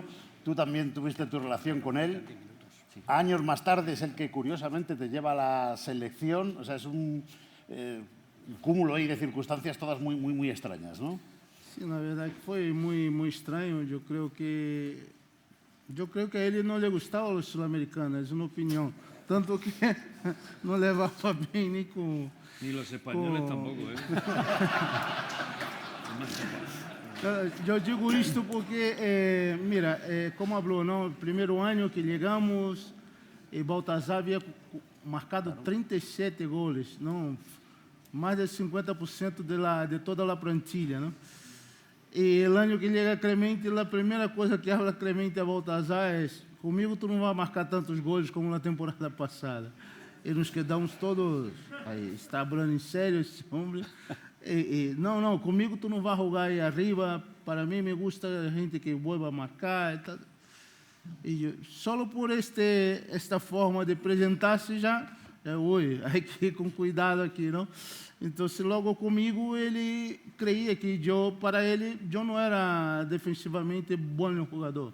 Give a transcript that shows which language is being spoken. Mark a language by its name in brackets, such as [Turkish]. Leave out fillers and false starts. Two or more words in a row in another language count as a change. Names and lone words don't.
[Spanish] Tú también tuviste tu relación con él. Años más tarde es el que curiosamente te lleva a la selección. O sea, es un cúmulo ahí de circunstancias todas muy extrañas, ¿no? Sí, la verdad que fue muy extraño. Yo creo que [Portuguese] Eu creio que a ele não lhe gostava os sul-americanos, é uma opinião. Tanto que não levava bem nem com... [Spanish] Ni los españoles tampoco, ¿eh? [Portuguese] Eu digo isto porque, mira, como falou, não, primeiro ano que chegamos, Baltazar havia marcado 37 goles, não, mais de 50% de toda a plantilha, não? E o ano que chega Clemente, a primeira coisa que habla Clemente a Baltazar é: comigo tu não vai marcar tantos gols como na temporada passada. E [Spanish] nos quedamos todos, [Portuguese] aí está falando em sério esse homem. Não, comigo tu não vai jogar aí arriba, para mim [Spanish] me gusta [Portuguese] a gente que vuelva a marcar e tal. E só por esta forma de apresentar-se já, oi, [Spanish] hay que [Portuguese] ir com cuidado aqui, não? Então, logo comigo, ele creia que para ele, eu não era defensivamente bom jogador.